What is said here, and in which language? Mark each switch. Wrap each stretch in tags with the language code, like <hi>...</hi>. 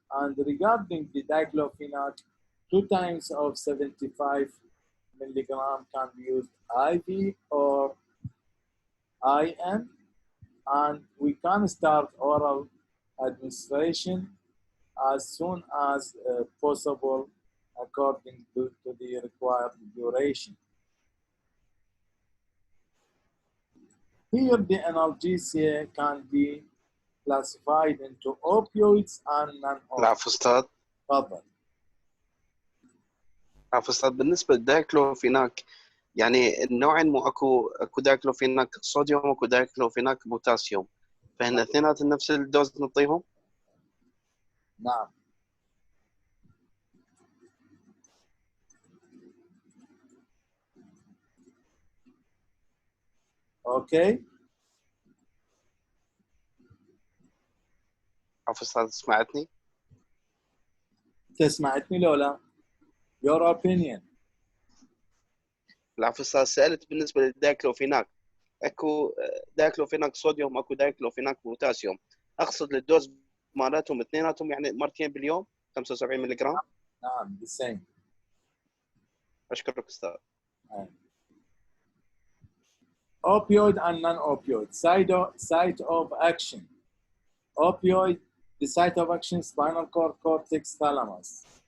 <en>And regarding the diclofenac, 2 times of 75 milligram can be used IV or IM, and we can start oral administration as soon as possible according to the required duration. Here the analgesia can be classified into opioids and non-opioids.</en> <ar>العفو أستاذ. تفضل. عفوا أستاذ، بالنسبة للدايكلوفيناك يعني النوعين، مو اكو دايكلوفيناك صوديوم واكو دايكلوفيناك بوتاسيوم، فهن اثنيناتهم نفس الدوز نعطيهم؟ نعم. اوكي عفوا استاذ سمعتني؟ انت سمعتني لو لا؟</ar> <en>your opinion.</en> <ar>العفو استاذ، سالت بالنسبه للدايكلوفيناك، اكو دايكلوفيناك صوديوم، اكو دايكلوفيناك بوتاسيوم، اقصد الدوز مالتهم اثنيناتهم يعني مرتين باليوم 75 ملغ. نعم</ar> <en>the same.</en> <ar>اشكرك استاذ.</ar> <en>Opioid and non-opioid site of action. Opioid, the site of action, spinal cord, cortex, thalamus.</en>